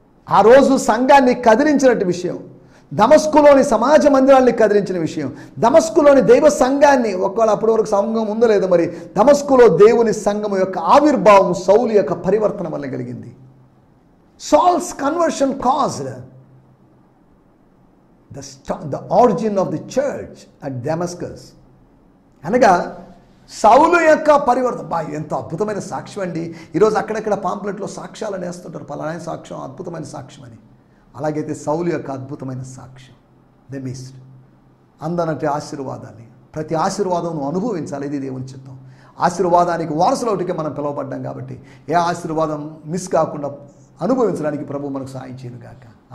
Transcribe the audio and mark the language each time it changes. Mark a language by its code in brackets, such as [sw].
[te] ఆ రోజు సంఘాన్ని కదిలించినట్టు విషయం, దమస్కులోని సమాజ మందిరాల్ని కదిలించిన విషయం, దమస్కులోని దైవ సంఘాన్ని, ఒకవేళ అప్పటి వరకు సంఘం ఉందో లేదో మరి, దమస్కులో దేవుని సంఘం యొక్క ఆవిర్భావం సౌలు యొక్క పరివర్తన వల్ల కలిగింది. [en] Saul's conversion caused the origin of the church at Damascus. [te] అనగా సౌలు యొక్క పరివర్తన. ఎంత అద్భుతమైన సాక్ష్యం అండి. ఈరోజు అక్కడక్కడ పాంప్లెట్లో సాక్ష్యాలను వేస్తుంటారు, పలానా సాక్ష్యం, అద్భుతమైన సాక్ష్యం అని. అలాగైతే సౌలు యొక్క అద్భుతమైన సాక్ష్యం. [en] they missed [te] అందనటి ఆశీర్వాదాన్ని. ప్రతి ఆశీర్వాదం నువ్వు అనుభవించాలి, ఇది దేవుని చిత్తం. ఆశీర్వాదానికి వారసులవుటికే మనం పిలువబడ్డాం కాబట్టి ఏ ఆశీర్వాదం మిస్ కాకుండా అనుభవించడానికి ప్రభు మనకు సహాయం చేయను గాక.